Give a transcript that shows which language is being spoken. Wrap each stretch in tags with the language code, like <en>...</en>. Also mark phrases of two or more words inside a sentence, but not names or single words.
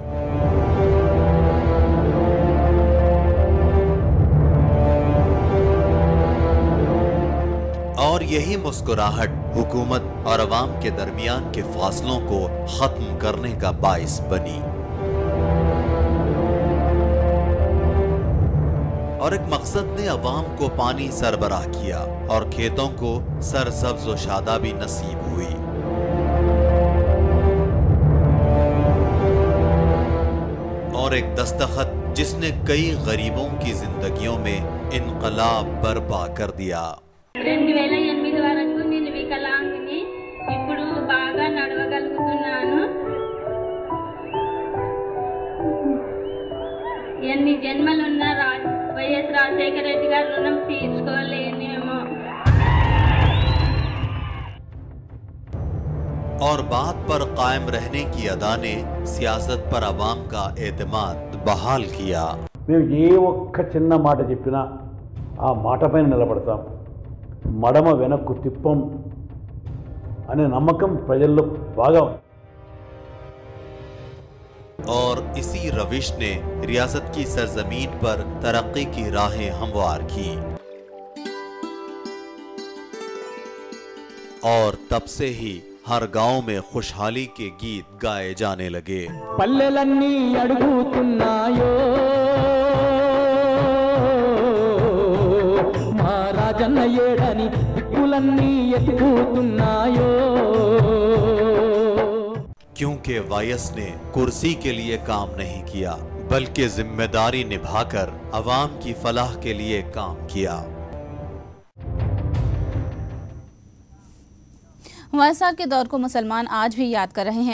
<ur>اور یہی مسکراہٹ حکومت اور عوام کے درمیان کے فاصلوں کو ختم کرنے کا باعث بنی اور ایک مقصد نے عوام کو پانی سربراہ کیا اور کھیتوں کو سرسبز و شادابی نصیب ہوئی. اور ایک دستخط جس نے کئی غریبوں کی زندگیوں میں انقلاب برپا کر دیا.</ur> <te>2008 వరకు నేను వికలాంగిని, ఇప్పుడు బాగా నడవగలుగుతున్నాను। ఎన్ని జన్మలున్నా వైఎస్ రాజశేఖర రెడ్డి గారి రుణం తీర్చుకోలేనేమో।</te> <ur>اور بات پر قائم رہنے کی ادا نے سیاست پر عوام کا اعتماد بحال کیا.</ur> <te>మేము ఏ ఒక్క చిన్న మాట చెప్పినా ఆ మాట పైన నిలబడతాం, మడమ వెనక్కు తిప్పం అనే నమ్మకం ప్రజల్లో బాగా ఉంది।</te> <ur>اور اسی روش نے ریاست کی سرزمین پر ترقی کی راہیں ہموار کی اور تب سے ہی ہر گاؤں میں خوشحالی کے گیت گائے جانے لگے.</ur> <te>పల్లెలన్నీ అడుగుతున్నాయో మా రాజన్న ఏడని దిక్కులన్నీ ఎత్తుకుతున్నాయో।</te> <ur>کیونکہ وائی ایس نے کرسی کے لیے کام نہیں کیا بلکہ ذمہ داری نبھا کر عوام کی فلاح کے لیے کام کیا. وائی ایس آر کے دور کو مسلمان آج بھی یاد کر رہے ہیں.</ur>